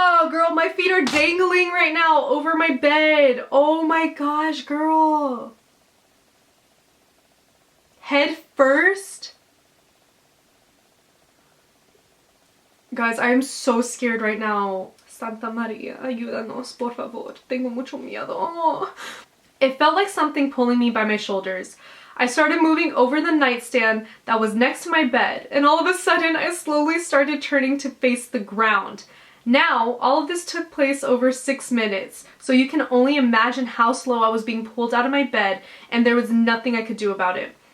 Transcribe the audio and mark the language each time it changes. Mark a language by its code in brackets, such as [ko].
[en] Girl, my feet are dangling right now over my bed. Oh my gosh, girl. Head first? Guys, I am so scared right now. [es] Santa Maria, ayúdanos, por favor. Tengo mucho miedo. [en] It felt like something pulling me by my shoulders. I started moving over the nightstand that was next to my bed, and all of a sudden I slowly started turning to face the ground. Now, all of this took place over 6 minutes, so you can only imagine how slow I was being pulled out of my bed, and there was nothing I could do about it.